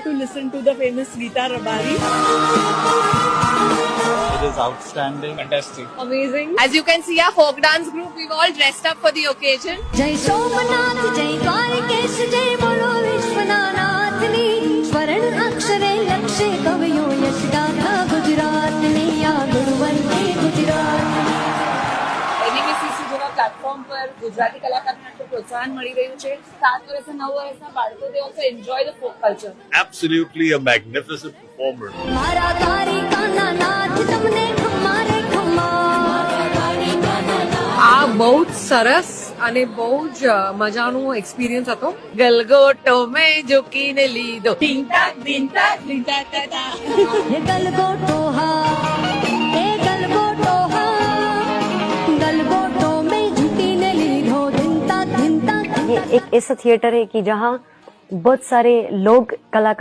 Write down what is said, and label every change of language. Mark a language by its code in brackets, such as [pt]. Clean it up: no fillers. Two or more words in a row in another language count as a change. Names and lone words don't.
[en] listen to the famous Geeta Rabari. It is outstanding. Fantastic. Amazing. As you can see, our folk dance group, we've all dressed up for the occasion. [gu] જય સોમનાથ જય દ્વારકેશ જય બોલો વિશ્વનાથની સ્વર્ણ અક્ષરે લક્ષ્ય કવિઓ યશ ગાથા ગુજરાત ને યા ગુણવંતે ગુજરાત એનએમસીસી જેવા પ્લેટફોર્મ પર ગુજરાતી કલાકારને આટલું પ્રોત્સાહન મળી રહ્યું છે. 7 વર્ષ 9 વર્ષના બાળકો [en] they also enjoy the folk culture. Absolutely a magnificent performer. मारा तारी काना नाथ तुमने हमारे खम्मा [gu] આ બહુ જ સરસ અને બહુ જ મજાનું એક્સપિરિયન્સ હતો. ગલગોટો મેં ઝૂકીને લીધો ટીંગ ટાક ટીંગ ટાક ટીંગ ટાક ટા. યે ગલગોટોહા એ ગલગોટોહા ગલગોટો મેં ઝૂકી ને લીધો ધિનતા ધિનતા [hi] ये एक ऐसा थिएटर है कि जहाँ बहुत सारे लोग कलाकार